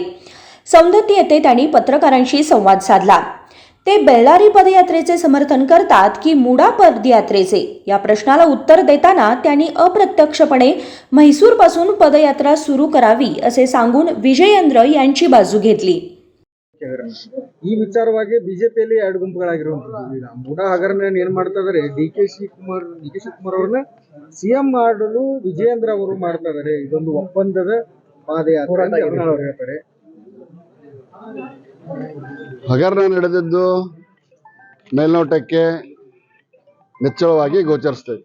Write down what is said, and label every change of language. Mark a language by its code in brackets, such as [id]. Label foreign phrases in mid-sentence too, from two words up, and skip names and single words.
[mr] सौंदत्ती येथे त्यांनी पत्रकारांशी संवाद साधला. ते बेल्लारी पदयात्रेचे समर्थन करतात की मुडा पदयात्रेचे, या प्रश्नाला उत्तर देताना त्यांनी अप्रत्यक्षपणे म्हैसूरपासून पदयात्रा सुरू करावी असे सांगून विजयेंद्र यांची बाजू घेतली. [kn] ಈ ವಿಚಾರವಾಗಿ ಬಿಜೆಪಿಯಲ್ಲಿ ಎರಡು ಗುಂಪುಗಳಾಗಿರುವಂತದ್ದು. ಈಗ ಮೂಡಾ ಹಗರಣವನ್ನು ಏನ್ ಮಾಡ್ತಾ ಇದಾರೆ, ಡಿ.ಕೆ. ಶಿವಕುಮಾರ್ ಅವರನ್ನ ಸಿಎಂ ಮಾಡಲು ವಿಜಯೇಂದ್ರ ಅವರು ಮಾಡ್ತಾ ಇದಾರೆ. ಇದೊಂದು ಒಪ್ಪಂದದ ಪಾದಯಾತ್ರೆ ಅಂತ ಯತ್ನಾಳ್ ಹೇಳ್ತಾರೆ. ಹಗರಣ ನಡೆದಿದ್ದು ಮೇಲ್ನೋಟಕ್ಕೆ ನಿಚ್ಚಳವಾಗಿ ಗೋಚರಿಸ್ತದೆ.